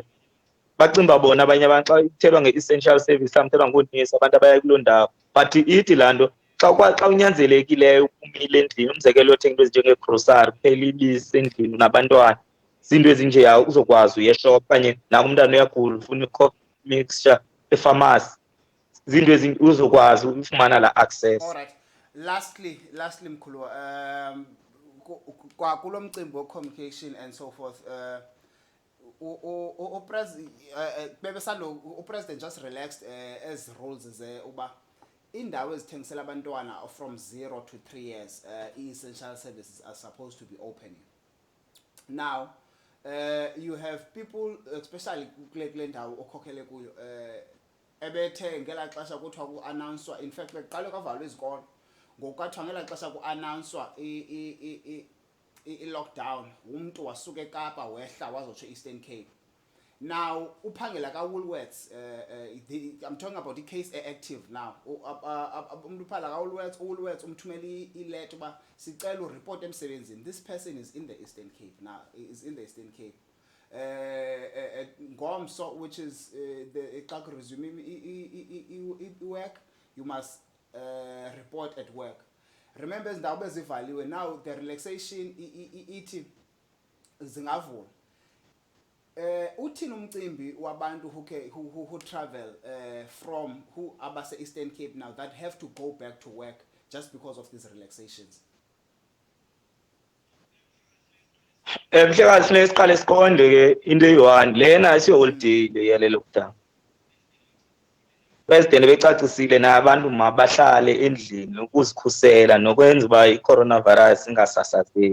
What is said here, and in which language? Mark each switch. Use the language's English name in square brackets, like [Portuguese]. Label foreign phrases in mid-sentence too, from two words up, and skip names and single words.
[Xhosa] Bacimba bona abanye abantu xa kuthethwa nge- [English] essential service [Xhosa] samthelwa ngoonesi abantu abaya kuloo ndawo, but ithi laa nto xa unyanzelekileyo umile endlini, umzekelo othenga into ezinjengeegrosari kuphela ibisi endlini nabantwana, izinto ezinjeya uzokwazi uyeshop kanye naku umntana uyagula ufuna i- [English] cough mixture [Xhosa] epharmacy izinto uzokwazi ufumana la access. [English] All right. Lastly mkhulu, [Xhosa] kulo mcimbi wo [English] communication and so forth, upresident just relaxed as rules [Xhosa] uba indawo ezithengisela abantwana [English] from 0 to 3 years essential services are supposed to be opening. Now you have people especially [Xhosa] kule ndawo okhokhele kuyo ebethe ngela xesha kuthiwa ku-announcwa, [English] in fact [Xhosa] beqale kwavalwa izikolo ngokukathiwa ngela xesha ku-announcwa i-lockdown umntu wasuka eKapa wehla wazotsho Eastern Cape. Now uphangela ka-Woolworths, [English] I'm talking about the case active now. [Xhosa] Umntu phala ka-Woolworths umthumela ileta uba sicela ureport emsebenzini. [English] This person is in the Eastern Cape now, is in the Eastern Cape. Ngomso, which is the resume work, you must report at work. [Xhosa] Remember izindawo bezivaliwe, [English] now the relaxation [Xhosa] ithi zingavula. Uthini umcimbi wabantu [English] who travel from who abase Eastern Cape now that have to go back to work just because of these relaxations? [Xhosa] Mhlekazi funeka siqale siqonde ke into eyi-one lena isiyo-holiday le yale lockdown. President becacisile nabantu mabahlale endlini ukuzikhusela nokwenza uba i-coronavirus ingasasazeki.